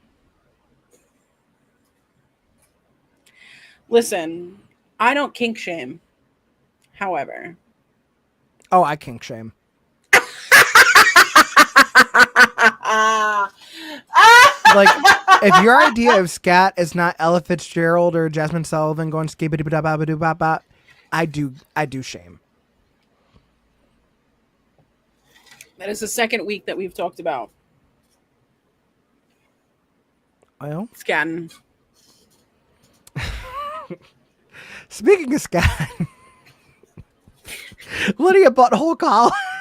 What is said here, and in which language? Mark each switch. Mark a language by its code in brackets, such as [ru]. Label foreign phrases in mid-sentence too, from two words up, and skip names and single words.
[en] Listen, I don't kink shame. However, Oh, I kink shame. Like, if your idea of scat is not Ella Fitzgerald or Jasmine Sullivan going skibbity ba ba ba doo ba ba, I do shame. that is the second week that we've talked about Well, scatting. speaking of scat, Lydia Butthole Collins.